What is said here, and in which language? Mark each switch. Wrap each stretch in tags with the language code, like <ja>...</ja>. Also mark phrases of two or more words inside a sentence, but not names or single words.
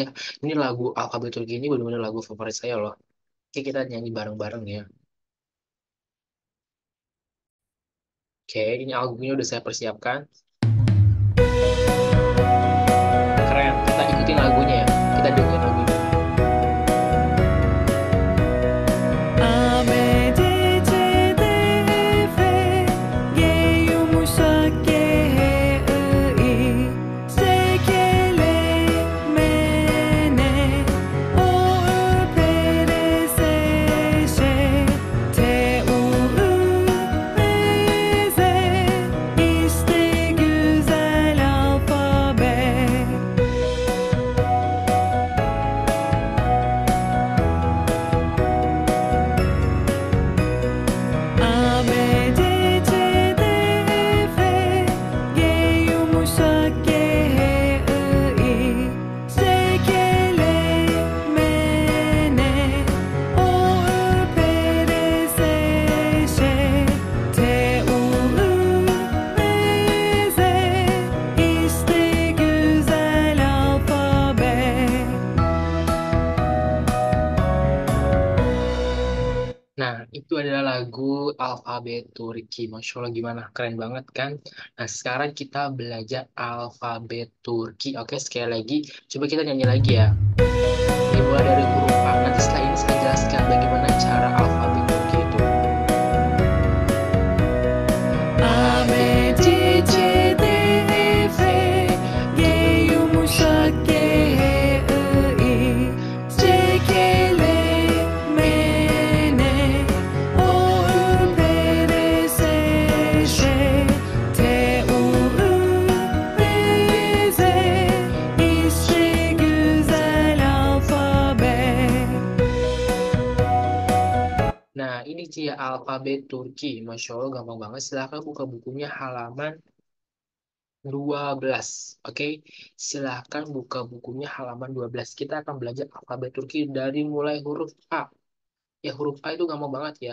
<id>Ini lagu alfabet Turki ini benar-benar lagu favorit saya loh. Oke, kita nyanyi bareng-bareng ya. Oke, ini albumnya udah saya persiapkan. Keren. Kita ikutin lagunya ya. Kita dengerin lagunya.</id> <tr>A, B, C, D, E, F, G yumuşak G, H, I, J, K, L, M, N, O, P, R, S, Ş, T, U, V, Z. İşte güzel alfabe. A, B, C, D, E, F, G yumuşak G, H, I, J, K, L, M, N, O, P, R, S, Ş, T, U, V, Z. İşte güzel alfabe.</tr> <id>Nah, itu adalah lagu alfabet Turki.</id> <ar>Masya Allah,</ar> <id>gimana? Keren banget kan? Nah, sekarang kita belajar alfabet Turki. Oke, sekali lagi. Coba kita nyanyi lagi ya. Dimulai dari huruf A. Nanti setelah ini saya jelaskan bagaimana cara alfabet Turki itu.</id> <tr>A, A, B, B, C, C, D, C, D, E, E, F, F, G G, yumuşak yumuşak G, G, H, I, J, C, K, K, L, L, M, M, N, N, O, O, P, P, R, S, R, Ş, S, T, U, V, Z. İşte güzel alfabe.</tr> <id>Nah, ini dia alfabet Turki.</id> <ar>Masya Allah,</ar> <id>gampang banget. Silahkan buka bukunya halaman 12. Oke, silahkan buka bukunya halaman 12. Kita akan belajar alfabet Turki dari mulai huruf A. Ya, huruf A itu gampang banget ya.</id>